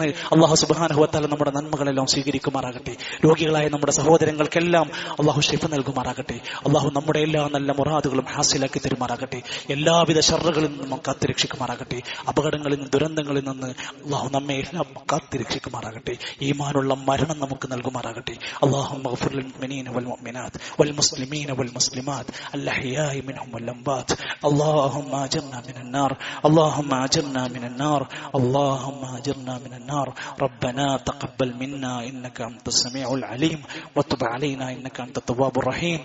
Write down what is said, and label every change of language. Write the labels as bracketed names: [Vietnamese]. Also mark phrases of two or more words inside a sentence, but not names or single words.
[Arabic] الله سبحانه وتعالى [Malayalam] നമ്മുടെ നന്മകളെല്ലാം സ്വീകരിക്കുമാറാകട്ടെ. രോഗികളായ നമ്മുടെ സഹോദരങ്ങൾക്കെല്ലാം അല്ലാഹു ശിഫ നൽകുമാറാകട്ടെ. അല്ലാഹു നമ്മുടെ എല്ലാ നല്ല മുറാദുകളും ഹാസിലാക്കി തരുമാറാകട്ടെ. എല്ലാവിധ ശർറുകളിൽ നിന്നും കാത്തുരക്ഷിക്കുമാറാകട്ടെ. അപകടങ്ങളിൽ നിന്നും ദുരന്തങ്ങളിൽ നിന്ന് അല്ലാഹു നമ്മെ എല്ലാം കാത്തുരക്ഷിക്കുമാറാകട്ടെ. ഈമാനുള്ള മരണം നമുക്ക് നൽകുമാറാകട്ടെ. [Arabic] اللهم اغفر للمؤمنين والمؤمنات والمسلمين والمسلمات الأحياء منهم والأموات. اللهم أجرنا من النار، اللهم أجرنا من النار، اللهم أجرنا من النار. ربنا تقبل منا إنك أنت السميع العليم وتب علينا إنك أنت التواب الرحيم.